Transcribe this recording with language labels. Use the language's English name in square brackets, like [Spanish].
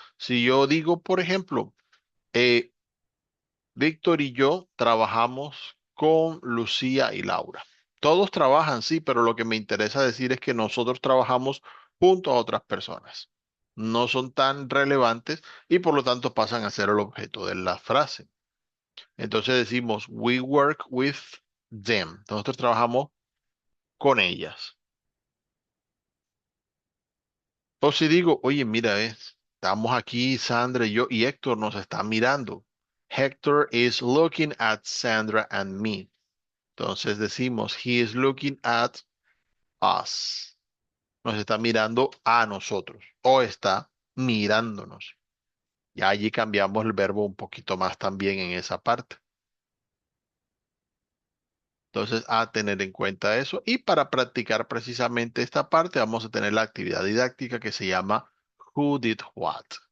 [Spanish] Si yo digo, por ejemplo, eh, Víctor y yo trabajamos con Lucía y Laura. Todos trabajan, sí, pero lo que me interesa decir es que nosotros trabajamos junto a otras personas. No son tan relevantes y por lo tanto pasan a ser el objeto de la frase. Entonces decimos, [English] we work with them. [Spanish] Nosotros trabajamos con ellas. O si digo, oye, mira, estamos aquí, Sandra y yo, y Héctor nos está mirando. [English] Hector is looking at Sandra and me. [Spanish] Entonces decimos, [English] he is looking at us. [Spanish] Nos está mirando a nosotros o está mirándonos. Ya allí cambiamos el verbo un poquito más también en esa parte. Entonces, a tener en cuenta eso. Y para practicar precisamente esta parte, vamos a tener la actividad didáctica que se llama Who Did What.